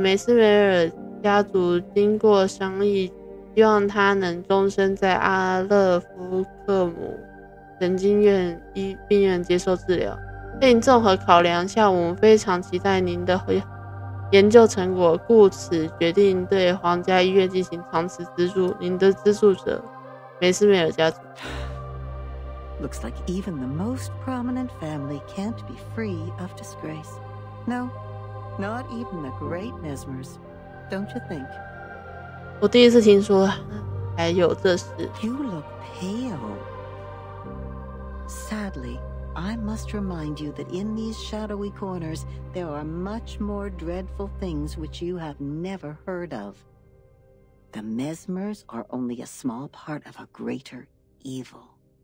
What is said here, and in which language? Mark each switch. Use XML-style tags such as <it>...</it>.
<zh>梅斯梅尔家族经过商议，希望他能终身在阿勒夫克姆神经病院接受治疗。并综合考量下，我们非常期待您的研究成果，故此决定对皇家医院进行长期资助。您的资助者，梅斯梅尔家族。</zh> <en>Looks like even the most prominent family can't be free of disgrace. No, not even the great Mesmers, don't you think?</en> <zh>我第一次听说还有这事。</zh> <en>You look pale. Sadly, I must remind you that in these shadowy corners there are much more dreadful things which you have never heard of. The Mesmers are only a small part of a greater evil.</en>